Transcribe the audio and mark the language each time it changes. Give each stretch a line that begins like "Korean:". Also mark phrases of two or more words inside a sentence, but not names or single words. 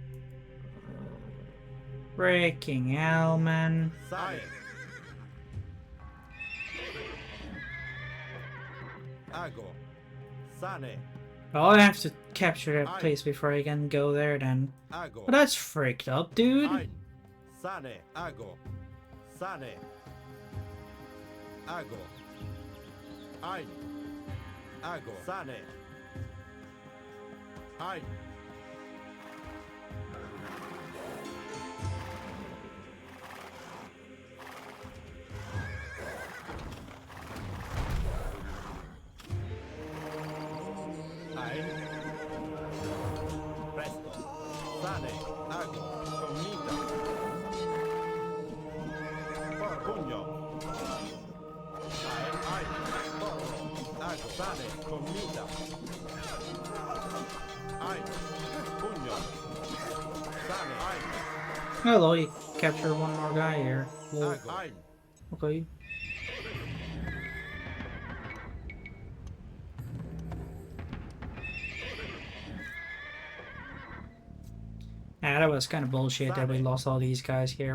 English: Freaking hell, man.
Latin: Sale. Ago. Sane.
English: Well, I have to capture that place before I can go there then.
Latin: Ago.
English: But that's freaked up, dude.
Latin: Ein. Sane. Ago. Sane. Ago. Ein. Ago. Sane. Ein. Ein. Presto. Sane. Ago. Commita. Pugno. Ein. Porro. Ago. Sane. Commita. Ein. Pugno. Sane. Ein.
English: Hello, you capture one more guy here. Whoa.
Latin: Ago. Ein.
English: Okay. Ah, that was kind of bullshit that we lost all these guys here.